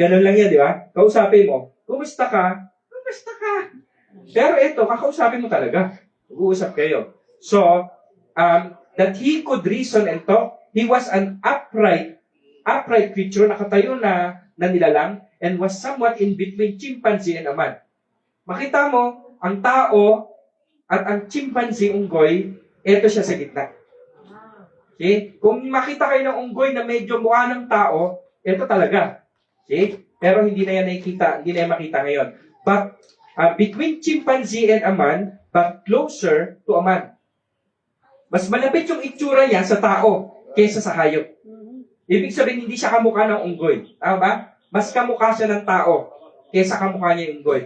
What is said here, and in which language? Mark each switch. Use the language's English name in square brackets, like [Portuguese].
[Filipino] Ganun lang yan, di ba? Kausapin mo. Kumusta ka? Kumusta ka? Pero ito, kakausapin mo talaga. Mag-uusap kayo. [English] So, that he could reason and talk, he was an upright creature, [Filipino] nakatayo na nilalang, [English] and was somewhat in between chimpanzee and a man. [Filipino] Makita mo, ang tao at ang chimpanzee, unggoy, eto siya sa gitna. Okay? Kung makita kayo ng unggoy na medyo mukha ng tao, eto talaga. Okay? Pero hindi na yan makita ngayon. [English] But between chimpanzee and a man, but closer to a man. [Filipino] Mas malapit yung itsura niya sa tao kaysa sa hayop. Ibig sabihin, hindi siya kamukha ng unggoy. Tama ba? Mas kamukha siya ng tao kaysa kamukha niya yung unggoy.